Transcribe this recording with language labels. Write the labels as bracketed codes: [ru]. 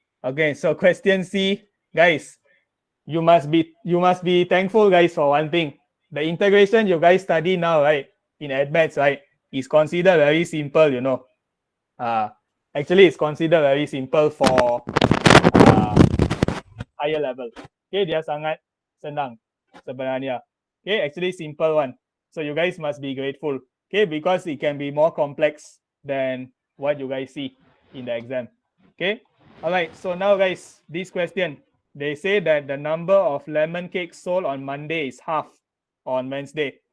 [en] Okay, so question C, guys, you must be thankful, guys, for one thing. The integration you guys study now, right, in AdMaths, right, is considered very simple, you know. Actually, it's considered very simple for higher level. [ms] Okay, dia sangat senang sebenarnya. [en] Okay, actually simple one. So you guys must be grateful. Okay, because it can be more complex than what you guys see in the exam. Okay, all right. So now, guys, this question, they say that the number of lemon cakes sold on Monday is half on Wednesday.